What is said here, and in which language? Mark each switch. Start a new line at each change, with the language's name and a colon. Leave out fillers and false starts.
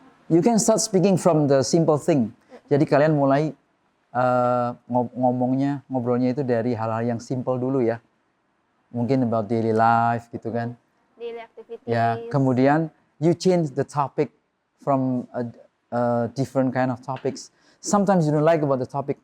English: You can start speaking from the simple thing.
Indonesian: Jadi kalian mulai ngobrolnya itu dari hal-hal yang simple dulu ya. Mungkin
English: about daily life
Indonesian: gitu kan.
English: Daily activities.
Indonesian: Ya, kemudian
English: you change the topic from different kind of topics. Sometimes you don't like about the topic.